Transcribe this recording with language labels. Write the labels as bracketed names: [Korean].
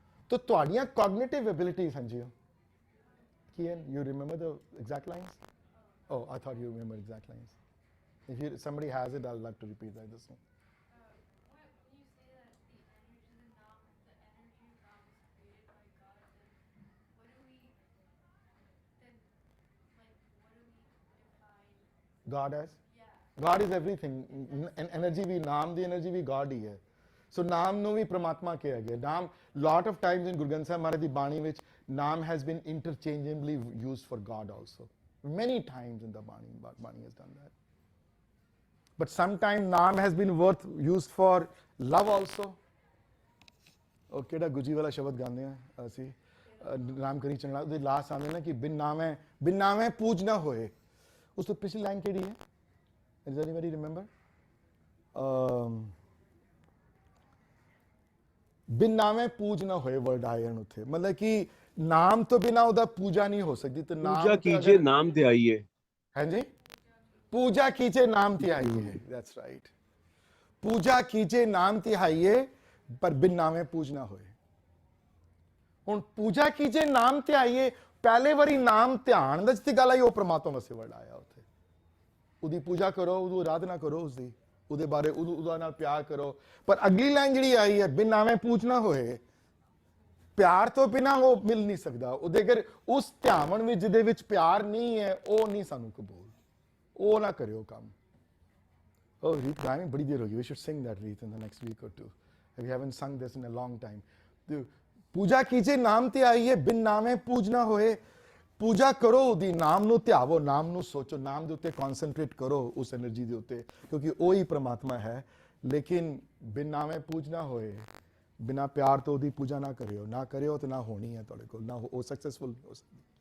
[Punjabi] ਤਾਂ ਤੁਹਾਡੀਆਂ ਕੋਗਨੀਟਿਵ ਐਬਿਲਿਟੀਜ਼ ਹਨ ਜੀ, ਕੀ ਹਨ? [English] You remember the exact lines? Oh I thought you remember exact lines. If somebody has it, I'd love to repeat that. This one. When you say that the energy of God was created by God, then what do we define God as? God is everything. [Punjabi] Energy ਵੀ ਨਾਮ ਦੀ energy ਵੀ God ਹੀ ਹੈ. ਸੋ ਨਾਮ ਨੂੰ ਵੀ ਪ੍ਰਮਾਤਮਾ ਕਿਹਾ ਗਿਆ. [English] naam lot of times in Guru Granth Sahib Maharaj [Punjabi] ਦੀ ਬਾਣੀ ਵਿੱਚ [English] Naam has been interchangeably used for God also. Many times in the Bani has done that. But sometimes naam has been used for love also. [Punjabi] ਉਹ ਕਿਹੜਾ ਗੁਜੀ ਵਾਲਾ ਸ਼ਬਦ ਗਾਉਂਦੇ ਆ ਅਸੀਂ ਨਾਮ ਕਰੀ ਚੰਗਾ ਉਹਦੇ ਲਾਸਟ ਆਉਂਦੇ ਨਾ ਕਿ ਬਿਨ ਨਾਮੇ ਪੂਜ ਨਾ ਹੋਏ. ਉਸ ਤੋਂ ਪਿਛਲੀ ਲਾਈਨ ਕਿਹੜੀ ਹੈ? [English] Does anybody remember? [Punjabi] ਬਿਨ ਨਾਮੇ ਪੂਜ ਨਾ ਹੋਏ ਵਰਡ ਆਇਆ ਉੱਥੇ, ਮਤਲਬ ਕਿ ਨਾਮ ਤੋਂ ਬਿਨਾ ਉਹਦਾ ਪੂਜਾ ਨਹੀਂ ਹੋ ਸਕਦੀ. ਤੇ ਨਾਮ ਪੂਜਾ ਕੀਜੇ ਨਾਮ ਤੇ ਆਈਏ. ਹਾਂਜੀ, ਪੂਜਾ ਕੀਜੇ ਨਾਮ ਤੇ ਆਈਏ. [English] That's right. [Punjabi] ਪੂਜਾ ਕੀਜੇ ਨਾਮ ਤੇ ਆਈਏ ਪਰ ਬਿਨ ਨਾਮੇ ਪੂਜ ਨਾ ਹੋਏ. ਹੁਣ ਪੂਜਾ ਕੀਜੇ ਨਾਮ ਤੇ ਆਈਏ, ਪਹਿਲੇ ਵਾਰੀ ਨਾਮ ਧਿਆਨ ਦਾ ਜਿੱਥੇ ਗੱਲ ਆਈ ਉਹ ਪ੍ਰਮਾਤਮਾ ਵਾਸਤੇ ਵਰਡ ਆਇਆ ਉੱਥੇ. ਉਹਦੀ ਪੂਜਾ ਕਰੋ, ਉਹਦੀ ਆਰਾਧਨਾ ਕਰੋ, ਉਸਦੀ ਉਹਦੇ ਬਾਰੇ ਉਹਦਾ ਨਾਲ ਪਿਆਰ ਕਰੋ. ਪਰ ਅਗਲੀ ਲਾਈਨ ਜਿਹੜੀ ਆਈ ਹੈ ਬਿਨ ਨਾਮੇ ਪੂਜ ਨਾ ਹੋਏ, ਪਿਆਰ ਤੋਂ ਬਿਨਾ ਉਹ ਮਿਲ ਨਹੀਂ ਸਕਦਾ. ਉਹਦੇ ਅਗਰ ਉਸ ਧਿਆਵਨ ਵਿੱਚ ਜਿਹਦੇ ਵਿੱਚ ਪਿਆਰ ਨਹੀਂ ਹੈ ਉਹ ਨਹੀਂ ਸਾਨੂੰ ਕਬੂਲ. ਉਹ ਨਾ ਕਰਿਓ ਕੰਮ. [English] Oh, Reet, [Punjabi] gaining badi der hogi. [English] We should sing that, Reet, in the next week or two. We haven't sung this in a long time. [Punjabi] ਪੂਜਾ ਕੀਜੇ ਨਾਮ ਤੇ ਆਈਏ ਬਿਨ ਨਾਮੇ ਪੂਜ ਨਾ ਹੋਏ. ਪੂਜਾ ਕਰੋ ਉਹਦੀ, ਨਾਮ ਨੂੰ ਧਿਆਵੋ, ਨਾਮ ਨੂੰ ਸੋਚੋ, ਨਾਮ ਦੇ ਉੱਤੇ ਕਨਸੈਂਟਰੇਟ ਕਰੋ, ਉਸ એનર્ਜੀ ਦੇ ਉੱਤੇ, ਕਿਉਂਕਿ ਉਹ ਹੀ ਪ੍ਰਮਾਤਮਾ ਹੈ. ਲੇਕਿਨ ਬਿਨ ਨਾਮੇ ਪੂਜ ਨਾ ਹੋਏ, ਬਿਨਾ ਪਿਆਰ ਤੋਂ ਉਹਦੀ ਪੂਜਾ ਨਾ ਕਰਿਓ ਤੇ ਨਾ ਹੋਣੀ ਹੈ ਤੁਹਾਡੇ ਕੋਲ, ਨਾ ਉਹ ਸਕਸੈਸਫੁਲ ਹੋ ਸਕਦੀ.